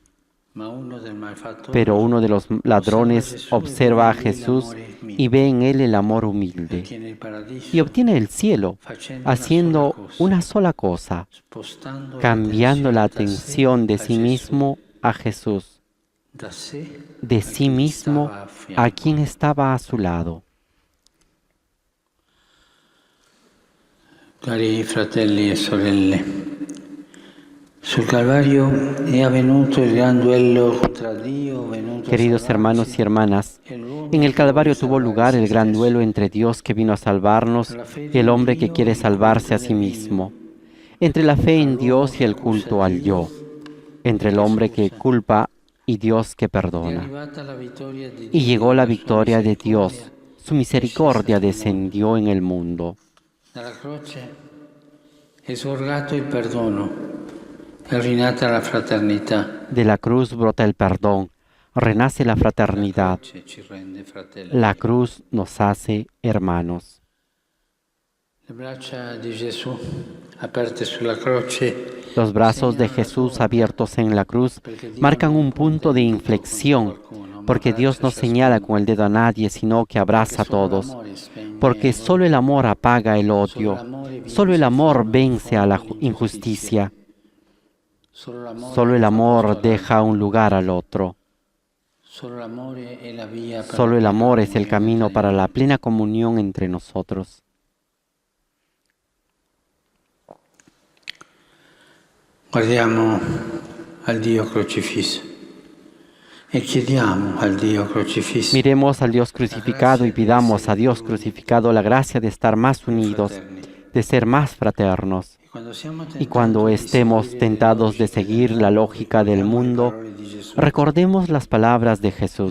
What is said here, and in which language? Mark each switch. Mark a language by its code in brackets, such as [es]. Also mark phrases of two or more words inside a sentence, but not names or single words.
[es] Pero uno de los ladrones observa a Jesús y ve en él el amor humilde y obtiene el cielo haciendo una sola cosa, cambiando la atención de sí mismo a Jesús, de sí mismo a quien estaba a su lado. [it] Cari fratelli e sorelle, sul Calvario è avvenuto il gran duello tra Dio venuto a [es] Queridos hermanos y hermanas, en el Calvario tuvo lugar el gran duelo entre Dios que vino a salvarnos y el hombre que quiere salvarse a sí mismo, entre la fe en Dios y el culto al yo, entre el hombre que culpa y Dios que perdona. Y llegó la victoria de Dios, su misericordia descendió en el mundo. [it] Dalla croce è sorgato il perdono, è rinata la fraternità. [es] De la cruz brota el perdón, renace la fraternidad. La cruz nos hace hermanos. [it] Le braccia di Gesù aperte sulla croce. [es] Los brazos de Jesús abiertos en la cruz marcan un punto de inflexión, porque Dios no señala con el dedo a nadie, sino que abraza a todos. Porque solo el amor apaga el odio, solo el amor vence a la injusticia, solo el amor deja un lugar al otro. Solo el amor es el camino para la plena comunión entre nosotros. [it] Guardiamo al Dio crocifisso. [es] Miremos al Dios crucificado y pidamos a Dios crucificado la gracia de estar más unidos, de ser más fraternos. Y cuando estemos tentados de seguir la lógica del mundo, recordemos las palabras de Jesús.